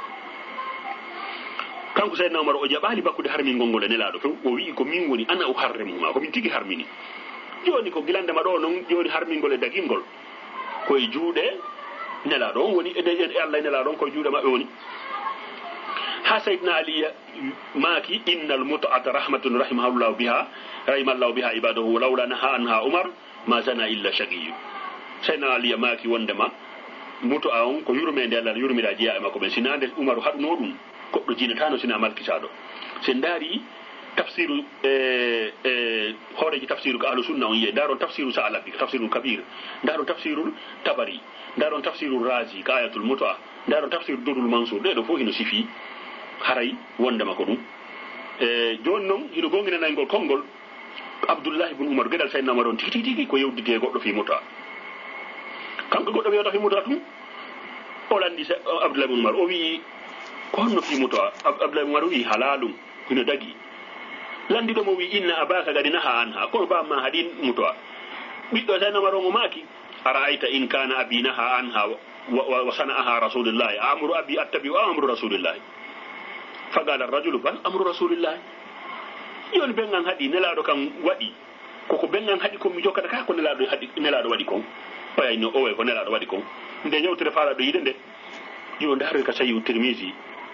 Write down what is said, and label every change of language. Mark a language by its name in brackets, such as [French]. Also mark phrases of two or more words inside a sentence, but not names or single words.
[Fula] kanko Saydna Umar o jaɓali bakkude harmingol ngol e nelaɗo few o wi ko min woni [Arabic] أنا أحرمهما [Fula] komin tigi harmini joni ko gilandema ɗo noon joni harmingol e dagingol koye juuɗe nelaɗo on woni e Allah e nelaɗo on koye juuɗe maɓɓe woni ha Saydna Ali maaki [Arabic] إن المتعة رحمة رحم الله بها عباده لولا نهى عنها عمر ما زنى إلا شقي [Fula] Saydna Ali maaki wondema muto a on ko yurmede Allah yurmira jeeya e makko ɓen sinande Umaru haɗuno ɗum goɗɗo jinatano sina malkitaɗo sen daari tafsiru horeji tafsiru ko [Arabic] أهل سنة [Fula] on yiye daron tafsiru sa'alabi tafsirul kabir daron tafsirul tabari daron tafsirul razi ka ayatul mut'a daron tafsir durul mansur ɗeɗo fof hino sifi haray wondema ko ɗum joni noon hino gonginanaygol konngol abdoullah ibn oumar gueɗal saydna omar on tigi tigi ko yewdide goɗɗo fi muta kanko goɗɗo wiyata fi muta tum o landi abdoullah ibn oumar o wi ko honno fi muta abdoullah ibn oumar wi halalum hino dagi landiɗo mo wi [Arabic] إن أباك قد نهى عنها [Fula] kono bamma haɗin mutoa ɓiɗɗo saydna omar on o maaki [Arabic] أرأيت إن كان أبي نهى عنها وصنعها رسول الله أمر أبي أتبع وأمر رسول الله فقال الرجل بل أمر رسول الله [Fula] joni bengan haɗi nelaɗo kam waɗi koko bengan haɗi kon mi jokkata ka ko nelaɗo waɗi kon ɓayayno owe ko nelaɗo waɗi kon nde yewtere faalaɗo yiide nde yo ndaroy ka sayi tirmisi